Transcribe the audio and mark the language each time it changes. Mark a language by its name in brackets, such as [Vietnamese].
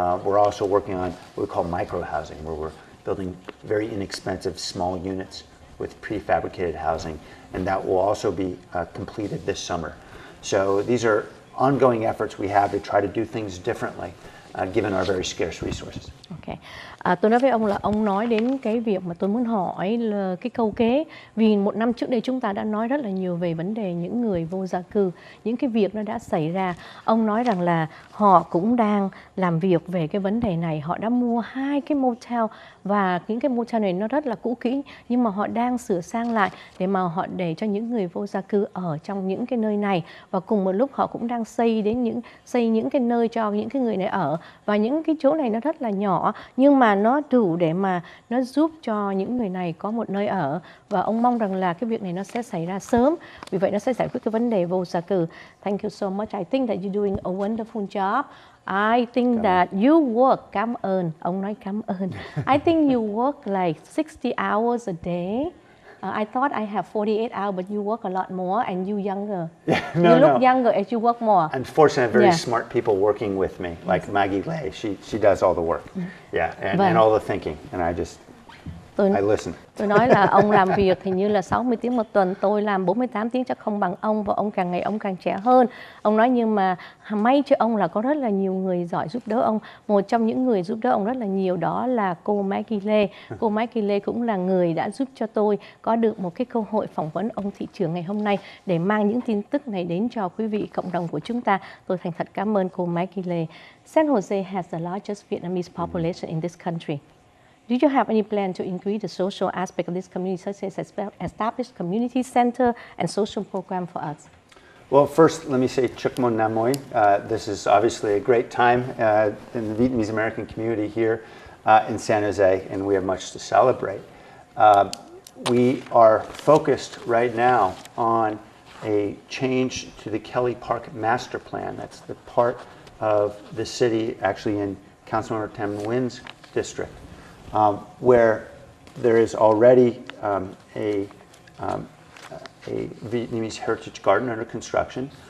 [English] We're also working on what we call micro housing, where we're building very inexpensive small units with prefabricated housing, and that will also be completed this summer. So these are ongoing efforts we have to try to do things differently, given our very scarce resources. Okay. [Vietnamese] Tôi nói với ông là ông nói đến cái việc mà tôi muốn hỏi là cái câu kế. Vì một năm trước đây chúng ta đã nói rất là nhiều về vấn đề những người vô gia cư, những cái việc nó đã xảy ra. Ông nói rằng là họ cũng đang làm việc về cái vấn đề này. Họ đã mua 2 cái motel, và những cái motel này nó rất là cũ kỹ, nhưng mà họ đang sửa sang lại để mà họ để cho những người vô gia cư ở trong những cái nơi này. Và cùng một lúc họ cũng đang xây những cái nơi cho những cái người này ở. Và những cái chỗ này nó rất là nhỏ, nhưng mà nó đủ để mà nó giúp cho những người này có một nơi ở. Và ông mong rằng là cái việc này nó sẽ xảy ra sớm, vì vậy nó sẽ giải quyết cái vấn đề vô gia cư. [English] Thank you so much. I think that you're doing a wonderful job. I think that you work, [Vietnamese] cảm ơn, ông nói cảm ơn. [English] I think you work like 60 hours a day. I thought I have 48 hours, but you work a lot more, and you younger. Yeah, you look younger as you work more. Unfortunately, I have very smart people working with me, like Maggie Lay. She does all the work. Yeah, and all the thinking, and I listen. [Vietnamese] Tôi nói là ông làm việc thì như là 60 tiếng một tuần, tôi làm 48 tiếng, chắc không bằng ông, và ông càng ngày ông càng trẻ hơn. Ông nói nhưng mà may cho ông là có rất là nhiều người giỏi giúp đỡ ông. Một trong những người giúp đỡ ông rất là nhiều đó là cô Maggie Lê. Cô Maggie Lê cũng là người đã giúp cho tôi có được một cái cơ hội phỏng vấn ông thị trưởng ngày hôm nay để mang những tin tức này đến cho quý vị cộng đồng của chúng ta. Tôi thành thật cảm ơn cô Maggie Lê. [English] San Jose has the largest Vietnamese population in this country. Do you have any plan to increase the social aspect of this community, such as establish community center and social program for us? Well, first, let me say [Vietnamese] Chúc mừng năm mới. [English] This is obviously a great time in the Vietnamese American community here in San Jose, and we have much to celebrate. We are focused right now on a change to the Kelly Park Master Plan. That's the part of the city, actually in Councilmember Tam Nguyen's district, where there is already a Vietnamese heritage garden under construction.